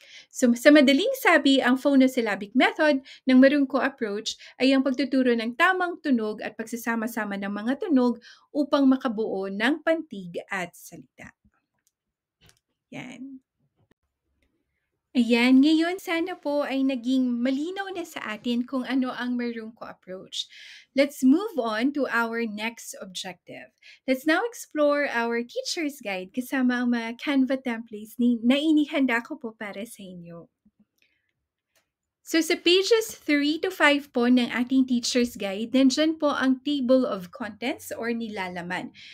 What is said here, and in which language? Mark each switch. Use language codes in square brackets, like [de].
[tl] So, sa madaling sabi, ang phonosyllabic method ng Marunko approach ay ang pagtuturo ng tamang tunog at pagsasama-sama ng mga tunog upang makabuo ng pantig at salita. Yan. Ayan, ngayon sana po ay naging malinaw na sa atin kung ano ang Marunko approach. [en] Let's move on to our next objective. Let's now explore our teacher's guide [tl] kasama ang mga Canva templates na inihanda ko po para sa inyo. So sa pages 3 to 5 po ng ating teacher's guide, nandyan po ang table of contents or nilalaman.